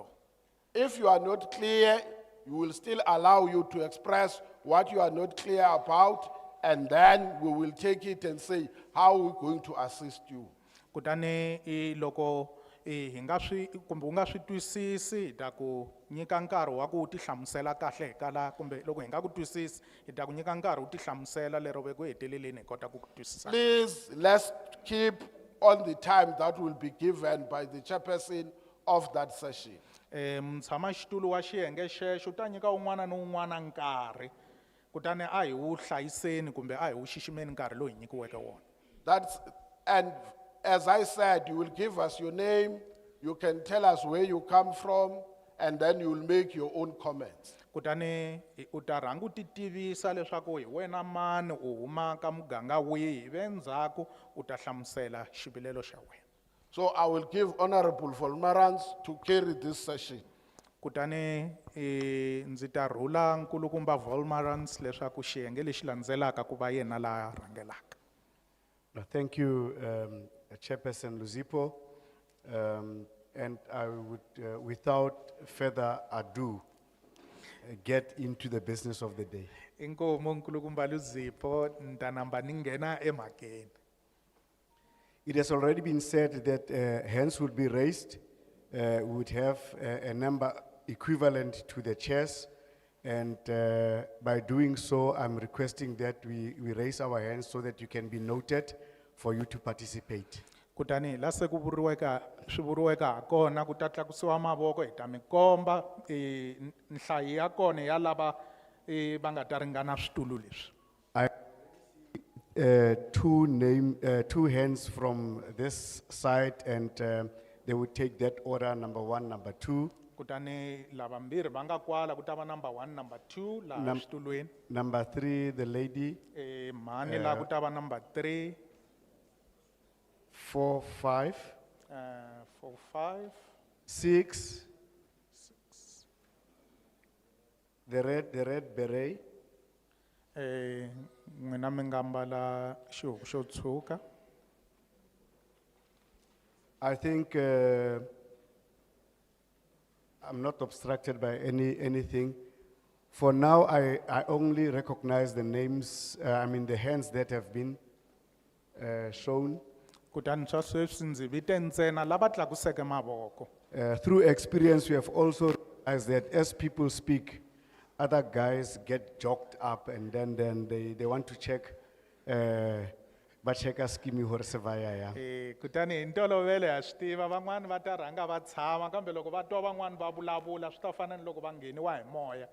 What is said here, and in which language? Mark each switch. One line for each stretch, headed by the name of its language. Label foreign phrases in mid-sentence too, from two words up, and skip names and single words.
English: If you are not clear, we will still allow you to express what you are not clear about, and then we will take it and say how we're going to assist you.
Tsonga: Kutani loko hi nga swi kumbe u nga swi twisisi hi ta ku nyika nkarhi wa ku ti hlamusela kahle hi kala, kumbe loko hi nga ku twisisi hi ta ku nyika nkarhi u ti hlamusela lero ve ku heteleleni hi kota ku twisisa.
English: Please, let's keep on the time that will be given by the chairperson of that session.
Tsonga: Mutshamaxitulu wa xiyenge xexo u ta nyika un'wana ni un'wana nkarhi, kutani a hi wu hlayiseni kumbe a hi wu xiximeni nkarhi lowu hi nyikiweke wona.
English: And as I said, you will give us your name, you can tell us where you come from, and then you will make your own comments.
Tsonga: Kutani u ta rhanga u ti tivisa leswaku hi wena mani, u huma ka muganga wihi, ivi endzhaku u ta hlamusela xivilelo xa wena.
English: So I will give Honorable Volmarans to carry this session.
Tsonga: Kutani ndzi ta rhula nkulukumba Volmarans leswaku xiyenge lexi landzelaka ku va yena la rhangelaka.
English: Thank you, Chairperson Luzipo. And I would, without further ado, get into the business of the day.
Tsonga: Inkomo nkulukumba Luzipo, ntanamba ni nghena emhakeni.
English: It has already been said that hands would be raised. We would have a number equivalent to the chairs. And by doing so, I'm requesting that we raise our hands so that you can be noted for you to participate.
Tsonga: Kutani la se ku vuriweka swi vuriweka hakona ku ta tlakusiwa mavoko hi ta mi komba nhlayo ya kona ya lava va nga ta ringana switulu leswi.
English: Two hands from this side, and they would take that order, number one, number two.
Tsonga: Kutani lava mbirhi va nga kwala ku ta va number 1, number 2 laha xitulweni.
English: Number three, the lady.
Tsonga: Mhani laha ku ta va number 3, 4, 5, 4, 5,
English: 6. The red beret.
Tsonga: n'wina mi nga mbala xihuku xo tshuka.
English: I think I'm not obstructed by anything. For now, I only recognize the names, the hands that have been shown. Kutani swa sweswi ndzi vite ntsena lava tlakuseke mavoko. Through experience, we have also realized that as people speak, other guys get joked up, and then they want to check, but check a scheme hore se vaya ya.
Tsonga: Kutani hi ntolovelo ya swi tiva van'wani va ta rhanga va tshama, kambe loko va twa van'wani va vulavula swi ta fana ni loko va ngheniwa hi moya.